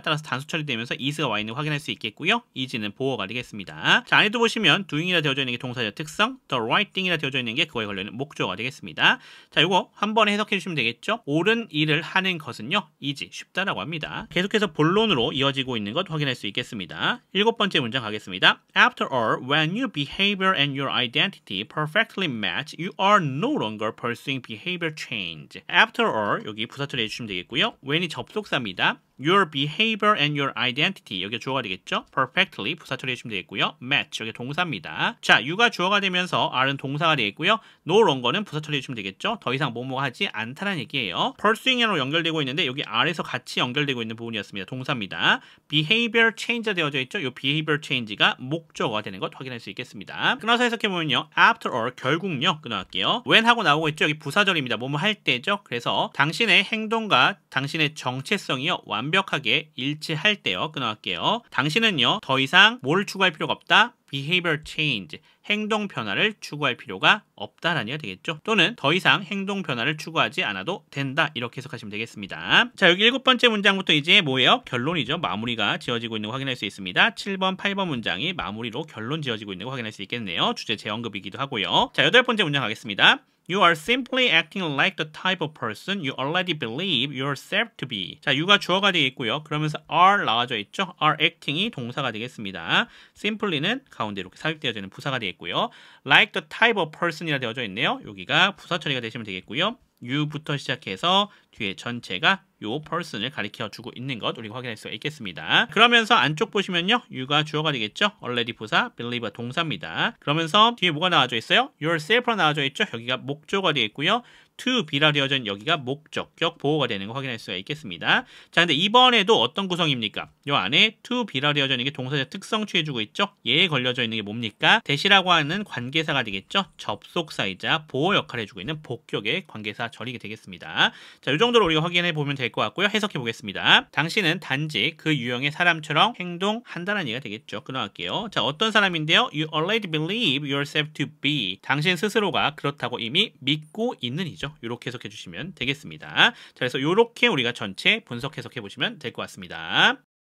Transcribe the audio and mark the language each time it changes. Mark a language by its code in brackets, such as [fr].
[ko] 따라서 단수 처리되면서 is가 와 있는 거 확인할 수 있겠고요. easy는 보어가 되겠습니다. 자, 안에도 보시면 doing이라 되어져 있는 게 동사의 특성, [en] the right thing [ko] 이라 되어져 있는 게 그거에 관련된 목적어가 되겠습니다. 자, 요거 한 번에 해석해 주시면 되겠죠. 옳은 일을 하는 것은요, easy, 쉽다라고 합니다. 계속해서 본론으로 이어지고 있는 것 확인할 수 있겠습니다. 7번째 문장 가겠습니다. [en] After all, when your behavior and your identity perfectly match, you are no longer pursuing behavior change. After all, [ko] 여기 부사 처리해 주시면 되겠고요. when이 접속사입니다. [en] Your behavior and your identity [ko] 여기 주어가 되겠죠. Perfectly 부사 처리해 주시면 되겠고요. Match 여기 동사입니다. 자, you가 주어가 되면서 are는 동사가 되겠고요. [en] No longer [ko] 는 부사 처리해 주시면 되겠죠. 더 이상 뭐뭐 하지 않다는 얘기예요. Pursuing으로 연결되고 있는데 여기 are에서 같이 연결되고 있는 부분이었습니다. 동사입니다. [en] Behavior change [ko] 가 되어져 있죠. 이 behavior change가 목적어가 되는 것 확인할 수 있겠습니다. 끊어서 해석해보면요. [en] After all [ko] 결국요. 끊어갈게요. when 하고 나오고 있죠. 여기 부사절입니다. 뭐뭐 할 때죠. 그래서 당신의 행동과 당신의 정체성이요. 완벽하게 일치할 때요. 끊어갈게요. 당신은요. 더 이상 뭘 추구할 필요가 없다. [en] behavior change, [ko] 행동 변화를 추구할 필요가 없다라는 얘기가 되겠죠. 또는 더 이상 행동 변화를 추구하지 않아도 된다. 이렇게 해석하시면 되겠습니다. 자, 여기 7번째 문장부터 이제 뭐예요? 결론이죠. 마무리가 지어지고 있는 거 확인할 수 있습니다. 7번, 8번 문장이 마무리로 결론 지어지고 있는 거 확인할 수 있겠네요. 주제 재언급이기도 하고요. 자, 8번째 문장 가겠습니다. [en] You are simply acting like the type of person you already believe yourself to be. [ko] 자, you가 주어가 되겠고요. 그러면서 are 나와져 있죠. [en] are acting [ko] 이 동사가 되겠습니다. simply는 가운데 이렇게 삽입되어지는 부사가 되겠고요. [en] like the type of person [ko] 이라 되어져 있네요. 여기가 부사 처리가 되시면 되겠고요. you부터 시작해서 뒤에 전체가 요 person을 가리켜주고 있는 것 우리가 확인할 수 있겠습니다. 그러면서 안쪽 보시면요. you가 주어가 되겠죠. already 부사, believe가 동사입니다. 그러면서 뒤에 뭐가 나와져 있어요? yourself로 나와져 있죠. 여기가 목적어가 되겠고요. [en] to be [ko] 라 되어져 있는 여기가 목적격 보호가 되는 거 확인할 수가 있겠습니다. 자, 근데 이번에도 어떤 구성입니까? 요 안에 [en] to be [ko] 라 되어져 있는 게 동사의 특성 취해주고 있죠. 얘에 걸려져 있는 게 뭡니까? 대시라고 하는 관계사가 되겠죠. 접속사이자 보호 역할을 해주고 있는 복격의 관계사 절이 되겠습니다. 자, 이 정도로 우리가 확인해 보면 될 것 같고요. 해석해 보겠습니다. 당신은 단지 그 유형의 사람처럼 행동한다는 얘기가 되겠죠. 끊어갈게요. 자, 어떤 사람인데요? [en] You already believe yourself to be. [ko] 당신 스스로가 그렇다고 이미 믿고 있는 이죠. 이렇게 해석해 주시면 되겠습니다. 자, 그래서 이렇게 우리가 전체 분석 해석해 보시면 될 것 같습니다.